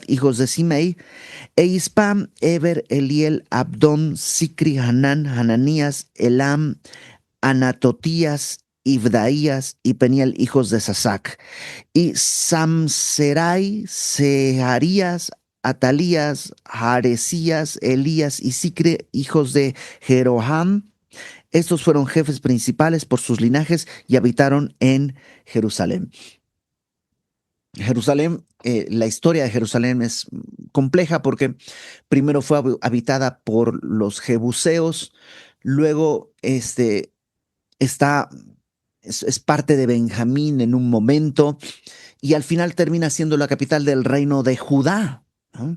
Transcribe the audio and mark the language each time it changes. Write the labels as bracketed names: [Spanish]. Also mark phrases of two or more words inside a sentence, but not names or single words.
[Spanish] hijos de Simei, e Ispam, Eber, Eliel, Abdón, Sikri, Hanán, Hananías, Elam, Anatotías, Ibdaías y Peniel, hijos de Sasac, y Samserai, Seharías, Atalías, Jaresías, Elías y Sicre, hijos de Jeroham. Estos fueron jefes principales por sus linajes y habitaron en Jerusalén. Jerusalén, la historia de Jerusalén es compleja porque primero fue habitada por los jebuseos, luego está, es parte de Benjamín en un momento y al final termina siendo la capital del reino de Judá, ¿no?